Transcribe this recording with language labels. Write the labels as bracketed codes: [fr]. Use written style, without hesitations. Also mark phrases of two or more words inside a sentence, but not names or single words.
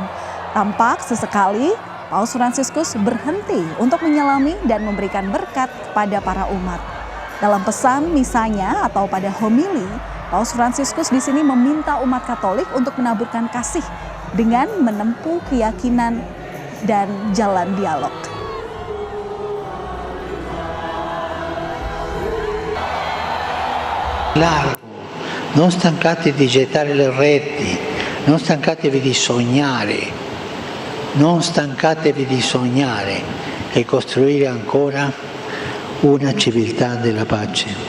[id] Tampak sesekali Paus Fransiskus berhenti untuk menyalami dan memberikan berkat kepada para umat. Dalam pesan misanya atau pada homili, Paus Fransiskus di sini meminta umat Katolik untuk menaburkan kasih dengan menempuh keyakinan dan jalan dialog. [it] Largo, non stancatevi di gettare le reti, non stancatevi di sognare, non stancatevi di sognare e costruire ancora una civiltà della pace.